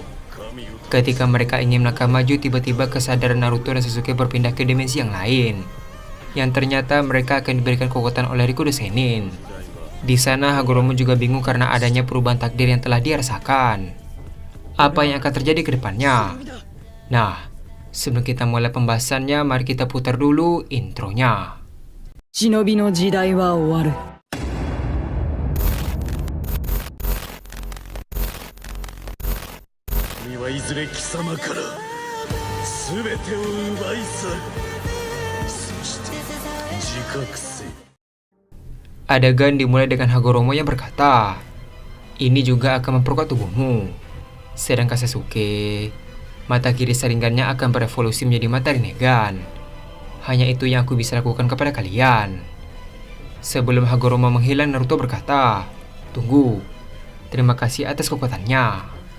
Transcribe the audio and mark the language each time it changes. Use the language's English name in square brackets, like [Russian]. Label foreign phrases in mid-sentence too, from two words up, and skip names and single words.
[Indonesian] Ketika mereka ingin melangkah maju, tiba-tiba kesadaran Naruto dan Sasuke berpindah ke dimensi yang lain, yang ternyata mereka akan diberikan kekuatan oleh Rikudo Senin. Di sana Hagoromo juga bingung karena adanya perubahan takdir yang telah dia rasakan. Apa yang akan terjadi ke depannya? Nah, sebelum kita mulai pembahasannya, mari kita putar dulu intronya. [Japanese] 忍の時代は終わる. いずれ貴様から全てを奪い去る。そして自覚せよ。 [Indonesian] Adegan dimulai dengan Hagoromo yang berkata, "Ini juga akan memperkuat tubuhmu." Sedangkan Sasuke, mata kiri Sharingannya akan berevolusi menjadi mata Rinnegan. Hanya itu yang aku bisa lakukan kepada kalian. Sebelum Hagoromo menghilang, Naruto berkata, "Tunggu, terima kasih atas kekuatannya."